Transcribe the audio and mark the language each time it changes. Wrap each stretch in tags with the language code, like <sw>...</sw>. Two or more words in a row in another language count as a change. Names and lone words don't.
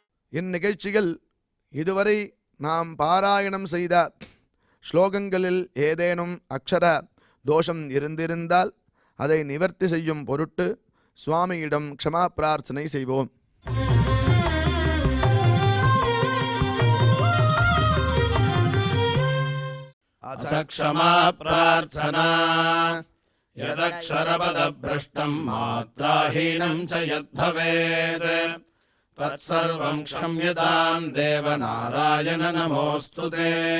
<ta>இந்நிகழ்ச்சிகள் இதுவரை நாம் பாராயணம் செய்த ஸ்லோகங்களில் ஏதேனும் அக்ஷர தோஷம் இருந்திருந்தால் அதை நிவர்த்தி செய்யும் பொருட்டு சுவாமியிடம் க்ஷமா பிரார்த்தனை செய்வோம்.</ta> <sa>अथ क्षमा प्रार्थना यदक्षरपदभ्रष्टं मात्राहीनं च यद्भवेत् तत्सर्वं क्षम्यतां देवनारायण नमोऽस्तु ते।</sa>